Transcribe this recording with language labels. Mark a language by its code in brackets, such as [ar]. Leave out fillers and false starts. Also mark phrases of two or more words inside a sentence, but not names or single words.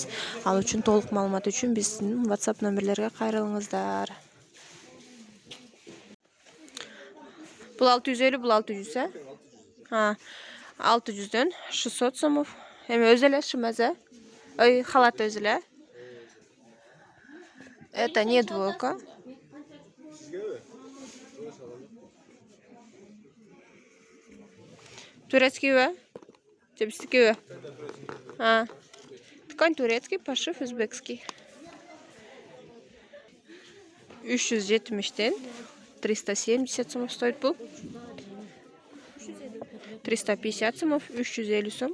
[ky] Ал үчүн толук маалымат үчүн биздин WhatsApp номерлерге кайрылыңыздар. Бул 650, бул 600, 600дөн 600 сомов. Эми өзү эле шымаза. Ой, халат өзү эле. [ru] Это не двойка. Турецкий же биздики? Ткань турецкий, пошив узбекский. [ky] 370ден 370 сом стоит бул. 350 сомов, 350 сом.